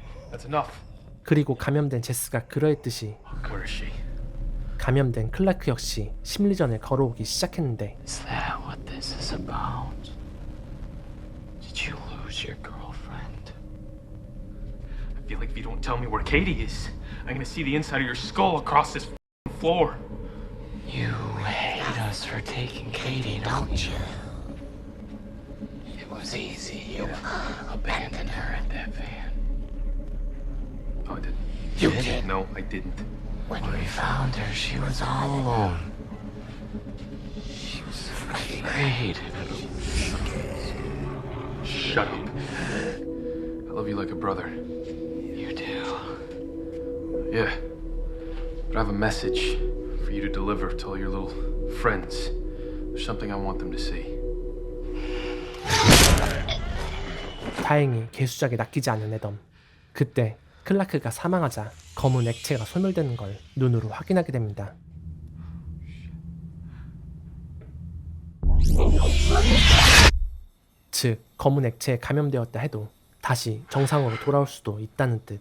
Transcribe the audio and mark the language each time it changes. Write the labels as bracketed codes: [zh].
[en] That's enough. [ko] 그리고 감염된 제스가 그러했듯이 [en] Where is she? [ko] 감염된 클라크 역시 심리전을 걸어오기 시작했는데 [en] Is that what this is about? Did you lose your girlfriend? I feel like if you don't tell me where Katie is, I'm gonna see the inside of your skull across this floor. You hate us for taking Katie, don't you? It was easy. You abandoned her at that van. Oh, I didn't. You did. No, I didn't. When we found her, she was all alone. She was afraid. Shut up. I love you like a brother. You do. Yeah. But I have a message for you to deliver to all your little friends. There's something I want them to see. [ko] 다행히 개수작에 낚이지 않은 애덤. 그때 클라크가 사망하자 검은 액체가 소멸되는 걸 눈으로 확인하게 됩니다. 즉, 검은 액체에 감염되었다 해도 다시 정상으로 돌아올 수도 있다는 뜻.